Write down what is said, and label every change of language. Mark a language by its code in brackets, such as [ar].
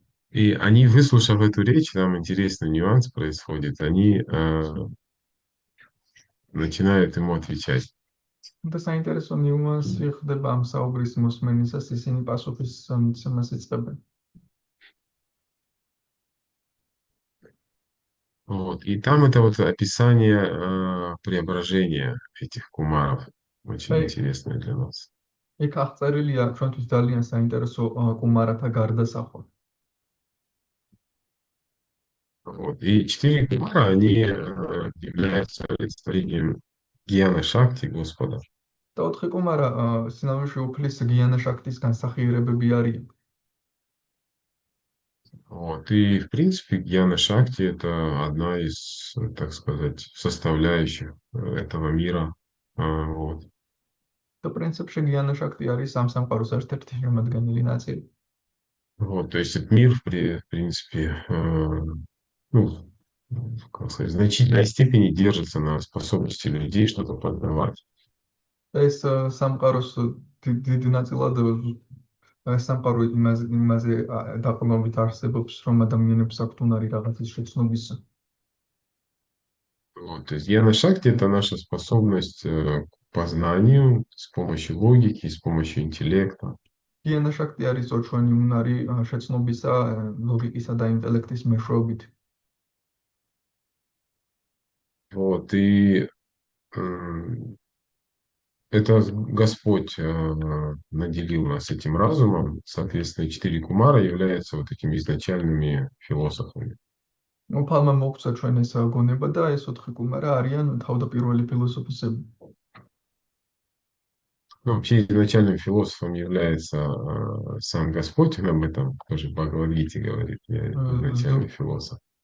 [ru] И они, выслушав эту речь, там интересный нюанс происходит, они начинают ему отвечать. [ka] და საინტერესო ნიუანსი ხდება ამ საუბრის მოსმენისას, ისინი პასუხის მიცემას იწყებენ. [ru] Вот. И там это вот описание преображения этих кумаров, очень Эй. интересное для нас. [ka] იქ აღწერილია ჩვენთვის ძალიან საინტერესო კუმარათა გარდასახვა. [ru] Вот. И 4 Кумара, они являются олицетворением Гьяна Шакти Господа. [ka] და 4 კუმარა სინამდვილეში უფლის გიანა შაქტის განსახიერებები არიან. [ru] Вот. И, в принципе, Гьяна Шакти — это одна из, так сказать, составляющих этого мира. Вот. [ka] და პრინციპში გიანა შაქტი არის ამ სამყაროს ერთ-ერთი შემადგენელი ნაწილი. [ru] Вот. То есть этот мир, в принципе, ну, как сказать, в значительной степени держится на способности людей что-то познавать. [ka] ეს სამყაროს დიდი ნაწილად სამყარო იმაზე დაყრდნობით არსებობს, რომ ადამიანებს აქვთ უნარი რაღაცის შეცნობისა. [ru] Вот. То есть Гьяна Шакти — это наша способность к познанию с помощью логики, с помощью интеллекта. [ka] გიანა შაქტი არის ჩვენი უნარი შეცნობისა, ლოგიკისა და ინტელექტის მეშვეობით. [ru] Вот. И Это Господь наделил нас этим разумом, соответственно, 4 кумара являются вот этими изначальными философами. [ka] უფალმა მოგცა ჩვენ ეს გონება და ეს 4 კუმარა არიან თავდაპირველი ფილოსოფოსები. [ru] Ну, вообще изначальным философом является сам Господь, он об этом тоже в Бхагавад-гите говорит, я изначальный философ.